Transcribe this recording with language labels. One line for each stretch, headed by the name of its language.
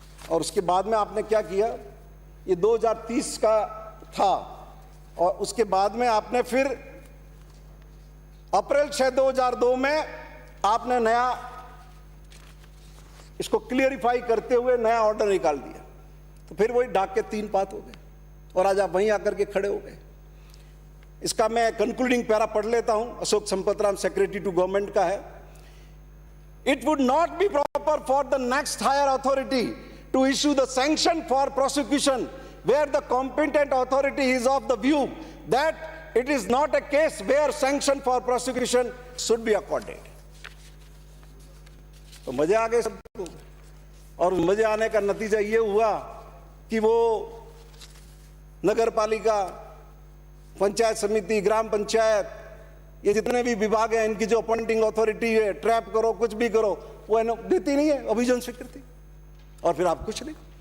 Hindi: और उसके बाद में आपने क्या किया, ये 2030 का था, और उसके बाद में आपने फिर अप्रैल 6, 2002 में आपने नया इसको क्लियरिफाई करते हुए नया ऑर्डर निकाल दिया। तो फिर वही डाक के 3 पात हो गए, और आज आप वहीं आकर के खड़े हो गए। इसका मैं कंक्लूडिंग पैरा पढ़ लेता हूं, Ashok Sampatram secretary to government का है।
English: It would not be proper for the next higher authority to issue the sanction for prosecution where the competent authority is of the view that it is not a case where sanction for prosecution should be accorded।
Hindi: तो मजे आ गए सबको, और मजे आने का नतीजा ये हुआ कि वो नगर पालिका, पंचायत समिति, ग्राम पंचायत, ये जितने भी विभाग हैं, इनकी जो अपॉइंटिंग अथॉरिटी है, ट्रैप करो कुछ भी करो, वो देती नहीं है अभियोजन स्वीकृति, और फिर आप कुछ नहीं।